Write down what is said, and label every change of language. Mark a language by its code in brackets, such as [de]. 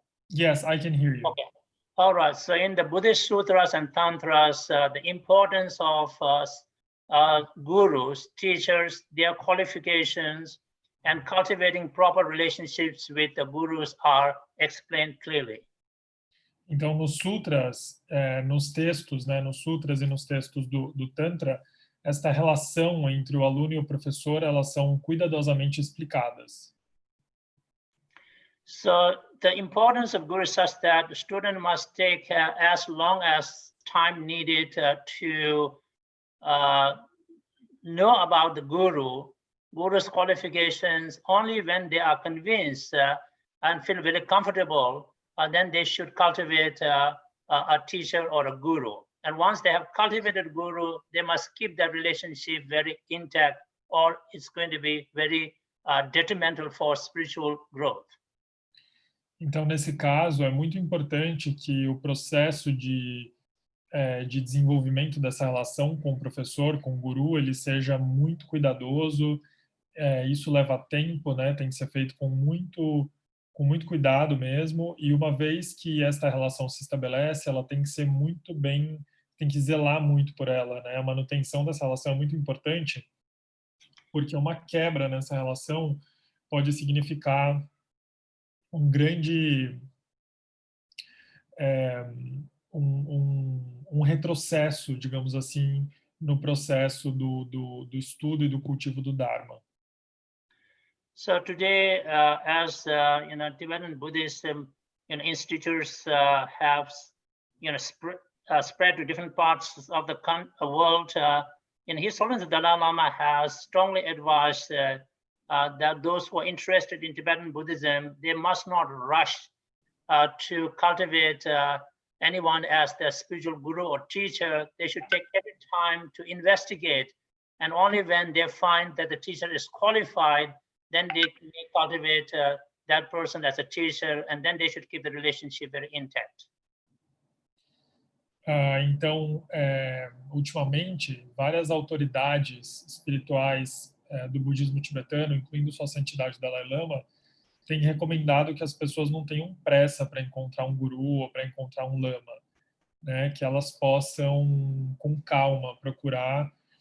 [en] Yes, I can hear you. Okay. All right. So in the Buddhist sutras and tantras, the importance of gurus, teachers, their qualifications, and cultivating proper relationships with the gurus are explained clearly. [pt] Então, nos sutras, nos textos, nos sutras e nos textos do Tantra, esta relação entre o aluno e o professor, elas são cuidadosamente explicadas. [en] So the importance of guru is such that the student must take as long as time needed to know about the guru's qualifications. Only when they are convinced and feel very comfortable, then they should cultivate a teacher or a guru. And once they have cultivated a guru, they must keep that relationship very intact, or it's going to be very detrimental for spiritual growth. [pt] Então, nesse caso, é muito importante que o processo de desenvolvimento dessa relação com o professor, com o guru, ele seja muito cuidadoso. Isso leva tempo, tem que ser feito com muito cuidado mesmo. E uma vez que esta relação se estabelece, ela tem que ser muito bem, tem que zelar muito por ela, A manutenção dessa relação é muito importante, porque uma quebra nessa relação pode significar um grande um retrocesso, digamos assim, no processo do estudo e do cultivo do Dharma. [en] So today, as Tibetan Buddhism, institutes have spread to different parts of the world. In His Holiness the Dalai Lama has strongly advised that those who are interested in Tibetan Buddhism, they must not rush to cultivate anyone as their spiritual guru or teacher. They should take every time to investigate, and only when they find that the teacher is qualified, then they cultivate that person as a teacher, and then they should keep the relationship very intact. [pt] Então, ultimamente, várias autoridades espirituais do budismo tibetano, incluindo Sua Santidade Dalai Lama, têm recomendado que as pessoas não tenham pressa para encontrar um guru ou para encontrar um lama, que elas possam, com calma, procurar